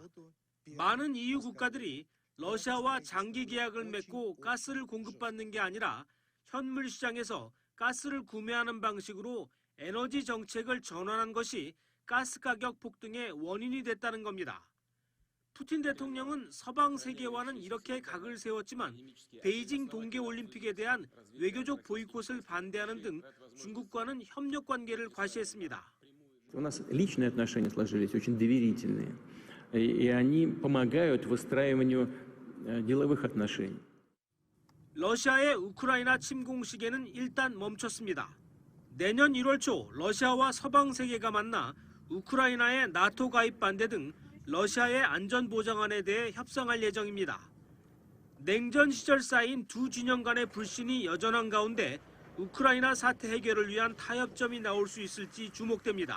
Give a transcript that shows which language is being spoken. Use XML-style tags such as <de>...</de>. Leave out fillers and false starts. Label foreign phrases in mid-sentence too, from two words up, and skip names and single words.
<ko>많은 EU 국가들이 러시아와 장기 계약을 맺고 가스를 공급받는 게 아니라 현물 시장에서 가스를 구매하는 방식으로 에너지 정책을 전환한 것이 가스 가격 폭등의 원인이 됐다는 겁니다. 푸틴 대통령은 서방 세계와는 이렇게 각을 세웠지만 베이징 동계올림픽에 대한 외교적 보이콧을 반대하는 등 중국과는 협력 관계를 과시했습니다.</ko> <ru>У нас личные отношения сложились очень доверительные, и они помогают выстраиванию деловых отношений.</ru> <ko>러시아의 우크라이나 침공 시기는 일단 멈췄습니다. 내년 1월 초 러시아와 서방 세계가 만나 우크라이나의 나토 가입 반대 등 러시아의 안전보장안에 대해 협상할 예정입니다. 냉전 시절 쌓인 두 진영 간의 불신이 여전한 가운데 우크라이나 사태 해결을 위한 타협점이 나올 수 있을지 주목됩니다.</ko>